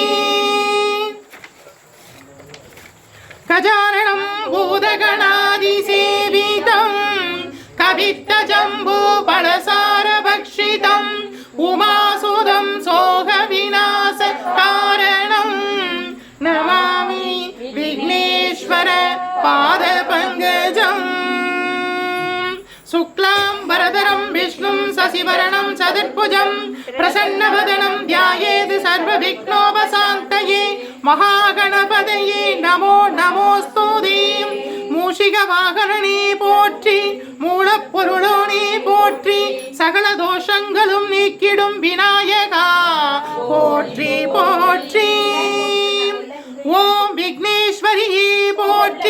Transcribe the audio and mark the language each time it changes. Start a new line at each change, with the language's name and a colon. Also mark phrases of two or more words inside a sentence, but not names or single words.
Sanskrit: गजाननं भूतगणादि सेवितं कपित्थ जम्बू फलसार भक्षितं उमासुतं शोक विनाश कारणं नमामि विघ्नेश्वर पाद पङ्कजम्। शुक्लां वरदरं विष्णुं शशिवर्णं चतुर्भुजं प्रसन्नवदनं ध्यायेत् सर्वविघ्नोपशान्तये। महागणपतये नमो नमोस्तुते।
Tamil: மூஷிகவாகனனே போற்றி। மூலப்பொருளோனே போற்றி। சகல தோஷங்களும் நீக்கிடும் விநாயகா போற்றி போற்றி। ஓம் விக்னேஸ்வரியே போற்றி।